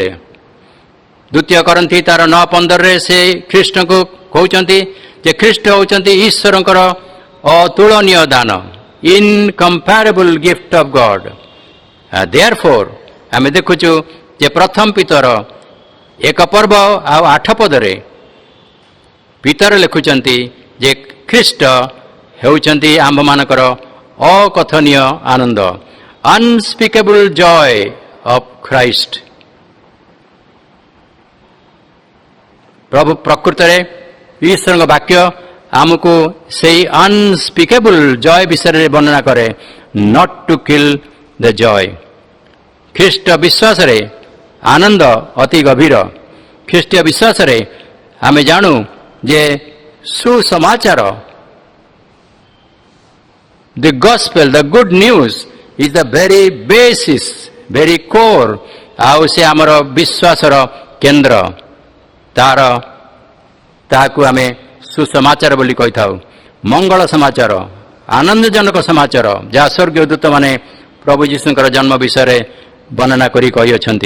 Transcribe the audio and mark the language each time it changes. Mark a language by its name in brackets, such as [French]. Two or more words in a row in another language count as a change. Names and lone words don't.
[Odia] ଦ୍ୱିତୀୟ କରନ୍ଥୀ ତାର 9:15ରେ ସେ ଖ୍ରୀଷ୍ଟଙ୍କୁ କହୁଛନ୍ତି ଯେ ଖ୍ରୀଷ୍ଟ ହେଉଛନ୍ତି ଈଶ୍ୱରଙ୍କର ଅତୁଳନୀୟ ଦାନ, [English] incomparable gift of God. [Odia] ଦେୟାରଫୋର୍ ଆମେ ଦେଖୁଛୁ ଯେ ପ୍ରଥମ ପିତର 1 ପର୍ବ ଆଉ 8 ପଦରେ ପିତର ଲେଖୁଛନ୍ତି ଯେ ଖ୍ରୀଷ୍ଟ ହେଉଛନ୍ତି ଆମ୍ଭମାନଙ୍କର ଅକଥନୀୟ ଆନନ୍ଦ, [English] unspeakable joy of Christ। [Odia] ପ୍ରଭୁ ପ୍ରକୃତରେ ଈଶ୍ୱରଙ୍କ ବାକ୍ୟ ଆମକୁ ସେଇ [English] unspeakable joy [Odia] ବିଷୟରେ ବର୍ଣ୍ଣନା କରେ, [English] not to kill the joy। [Odia] ଖ୍ରୀଷ୍ଟ ବିଶ୍ୱାସରେ ଆନନ୍ଦ ଅତି ଗଭୀର। ଖ୍ରୀଷ୍ଟୀୟ ବିଶ୍ୱାସରେ ଆମେ ଜାଣୁ ଯେ ସୁସମାଚାର, [English] the gospel, the good news is the very basis, very core, [Odia] ଆଉ ସେ ଆମର ବିଶ୍ୱାସର କେନ୍ଦ୍ର। ତାହାକୁ ଆମେ ସୁସମାଚାର ବୋଲି କହିଥାଉ। ମଙ୍ଗଳ ସମାଚାର, ଆନନ୍ଦଜନକ ସମାଚାର, ଯାହା ସ୍ୱର୍ଗୀୟ ଦୂତମାନେ ପ୍ରଭୁ ଯୀଶୁଙ୍କର ଜନ୍ମ ବିଷୟରେ ବର୍ଣ୍ଣନା କରି କହିଅଛନ୍ତି।